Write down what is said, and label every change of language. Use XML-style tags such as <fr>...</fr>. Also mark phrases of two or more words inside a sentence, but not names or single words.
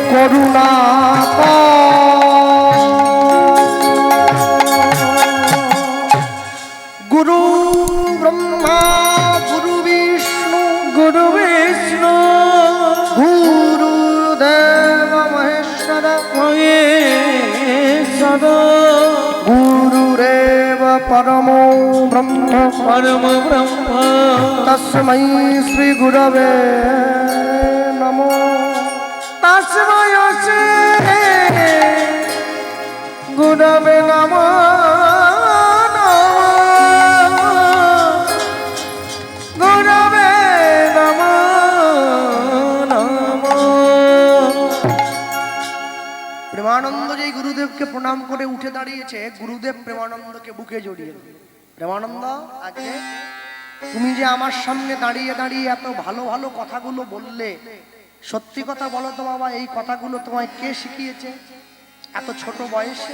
<bn>করুণা করো।</bn> <sa>গুরু ব্রহ্মা, গুরু বিষ্ণু, গুরু বিষ্ণু, গুরুদেব মহেশ্বর, মহেশ্বর, গুরুরেব পরম ব্রহ্ম, পরম ব্রহ্ম। তস্मै শ্রী গুরবে নমো। তস্মৈ শ্রী গুরবে নমঃ। গুরবে নমঃ নমঃ।</sa> <bn>প্রেমানন্দ যেই গুরুদেবকে প্রণাম করে উঠে দাঁড়িয়েছে, গুরুদেব প্রেমানন্দকে বুকে জড়িয়ে। প্রেমানন্দ আজকে তুমি যে আমার সামনে দাঁড়িয়ে দাঁড়িয়ে এত ভালো ভালো কথাগুলো বললে, সত্যি কথা বলো তো বাবা, এই কথাগুলো তোমায় কে শিখিয়েছে এত ছোট বয়সে?</bn>